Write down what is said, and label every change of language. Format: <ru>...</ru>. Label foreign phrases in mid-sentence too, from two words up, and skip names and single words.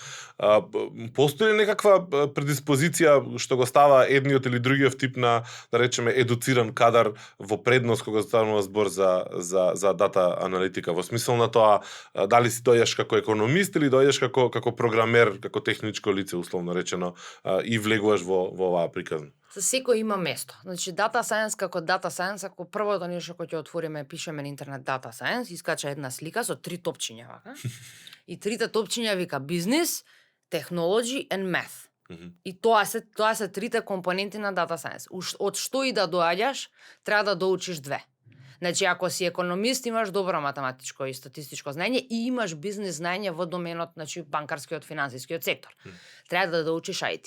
<mk>Постои ли некаква предиспозиција што го става едниот или другиот тип на, да речеме, едуциран кадар во предност кога станува збор за дата аналитика, во смисол на тоа дали си дојдеш како економист или дојдеш како програмер, како техничко лице условно речено и влегуваш во оваа приказна? За секој има место. Значи</mk> <en>Data Science</en> <mk>како</mk> <en>Data Science,</en> <mk>ако првото нешто кој ќе отвориме, пишеме на интернет</mk> <en>Data Science,</en> <mk>искача една слика со 3 топчиња вака. И 3 топчиња вика бизнес,</mk> <en>technology and math.</en> <mk>И тоа се трите компоненти на</mk> <en>data science.</en> <mk>Од што и да доаѓаш, треба да доучиш две. Значи, ако си економист, имаш добро математичко и статистичко знаење и имаш бизнес знаење во доменот, значи, банкарскиот, финансискиот сектор. Треба да доучиш IT.</mk>